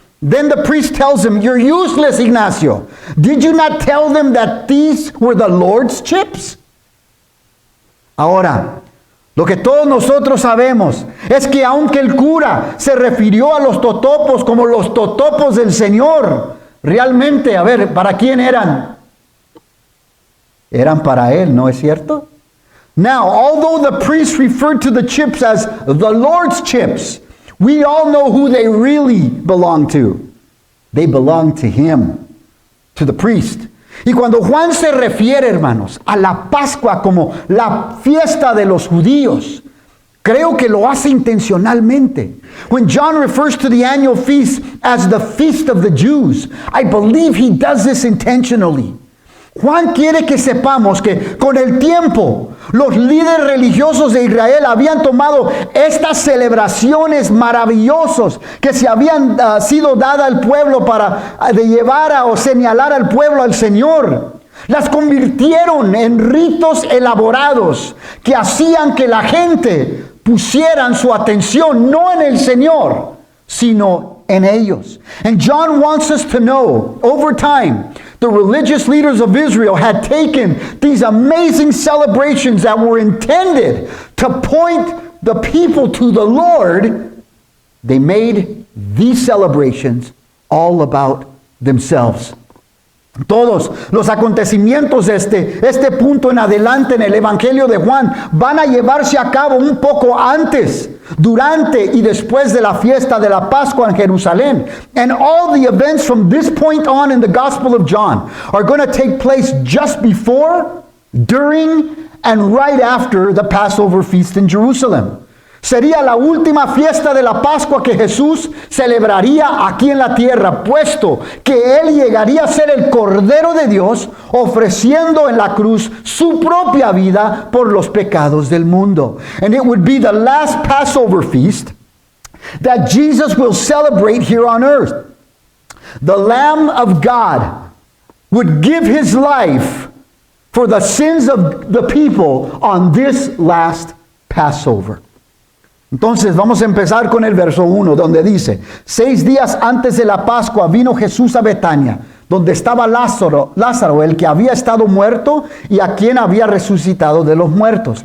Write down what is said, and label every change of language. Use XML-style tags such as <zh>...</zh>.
<en>Then the priest tells him, you're useless, Ignacio. Did you not tell them that these were the Lord's chips?</en> <es>Ahora, lo que todos nosotros sabemos es que aunque el cura se refirió a los totopos como los totopos del Señor, realmente, a ver, ¿para quién eran? Eran para él, ¿no es cierto?</es> <en>Now, although the priest referred to the chips as the Lord's chips, we all know who they really belong to. They belong to him, to the priest.</en> <es>Y cuando Juan se refiere, hermanos, a la Pascua como la fiesta de los judíos, creo que lo hace intencionalmente.</es> <en>When John refers to the annual feast as the feast of the Jews, I believe he does this intentionally.</en> <es>Juan quiere que sepamos que con el tiempo los líderes religiosos de Israel habían tomado estas celebraciones maravillosas que se habían sido dadas al pueblo para de llevar o señalar al pueblo al Señor. Las convirtieron en ritos elaborados que hacían que la gente pusieran su atención no en el Señor, sino en ellos.</es> <en>And John wants us to know, over time, the religious leaders of Israel had taken these amazing celebrations that were intended to point the people to the Lord. They made these celebrations all about themselves.</en> <es>Todos los acontecimientos de este punto en adelante en el Evangelio de Juan van a llevarse a cabo un poco antes, durante y después de la fiesta de la Pascua en Jerusalén.</es> <en>And all the events from this point on in the Gospel of John are going to take place just before, during, and right after the Passover feast in Jerusalem.</en> <es>Sería la última fiesta de la Pascua que Jesús celebraría aquí en la tierra, puesto que Él llegaría a ser el Cordero de Dios, ofreciendo en la cruz su propia vida por los pecados del mundo.</es> <en>And it would be the last Passover feast that Jesus will celebrate here on earth. The Lamb of God would give His life for the sins of the people on this last Passover.</en> <es>Entonces vamos a empezar con el verso 1, donde dice, 6 días antes de la Pascua vino Jesús a Betania, donde estaba Lázaro, el que había estado muerto y a quien había resucitado de los muertos.</es>